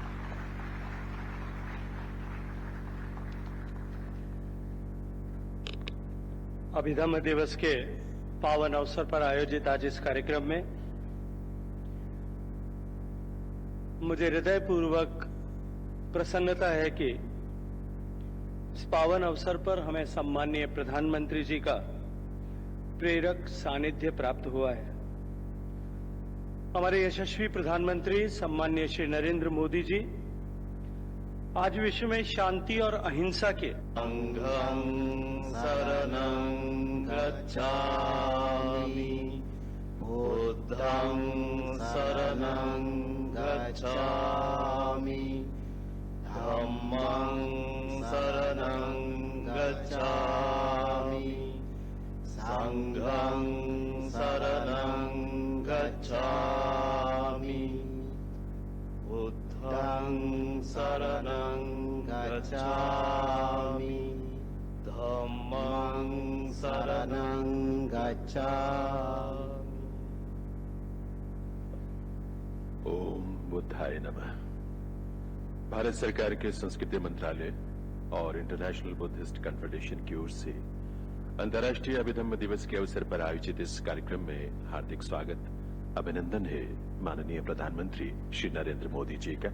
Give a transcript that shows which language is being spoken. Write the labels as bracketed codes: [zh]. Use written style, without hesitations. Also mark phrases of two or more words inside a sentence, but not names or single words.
[hi] अभिधम्म दिवस के पावन अवसर पर आयोजित आज इस कार्यक्रम में मुझे हृदयपूर्वक प्रसन्नता है कि इस पावन अवसर पर हमें सम्माननीय प्रधानमंत्री जी का प्रेरक सानिध्य प्राप्त हुआ है। हमारे यशस्वी प्रधानमंत्री सम्माननीय श्री नरेंद्र मोदी जी आज विश्व में शांति और अहिंसा के [pi] संघं शरणं गच्छामि बुद्धं शरणं गच्छामि धम्मं शरणं गच्छामि संघं शरणं गच्छामि बुद्धं शरणं गच्छामि धम्मं शरणं गच्छामि। [sa] ओम बुद्धाय नमः। [hi] भारत सरकार के संस्कृति मंत्रालय और इंटरनेशनल बुद्धिस्ट कन्फेडरेशन की ओर से अंतर्राष्ट्रीय अभिधम्म दिवस के अवसर पर आयोजित इस कार्यक्रम में हार्दिक स्वागत अभिनंदन है माननीय प्रधानमंत्री श्री नरेंद्र मोदी जी का।